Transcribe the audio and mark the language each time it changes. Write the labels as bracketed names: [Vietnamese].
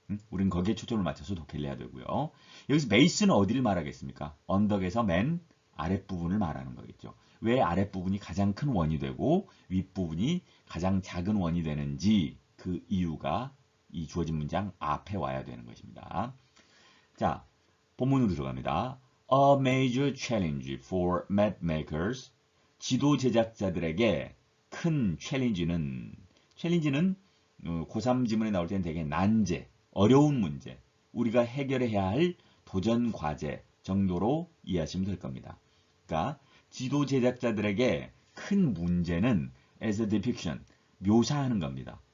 [Korean] 우린 거기에 초점을 맞춰서 독해를 해야 되고요. 여기서 베이스는 어디를 말하겠습니까? 언덕에서 맨 아랫부분을 말하는 거겠죠. 왜 아랫부분이 가장 큰 원이 되고 윗부분이 가장 작은 원이 되는지 그 이유가 이 주어진 문장 앞에 와야 되는 것입니다. 자, 본문으로 들어갑니다. [English] A major challenge for mapmakers. [Korean] 지도 제작자들에게 큰 챌린지는 고3 지문에 나올 때는 되게 난제, 어려운 문제, 우리가 해결해야 할 도전 과제 정도로 이해하시면 될 겁니다. 그러니까 지도 제작자들에게 큰 문제는 [English] as a depiction, [Korean] 묘사하는 겁니다.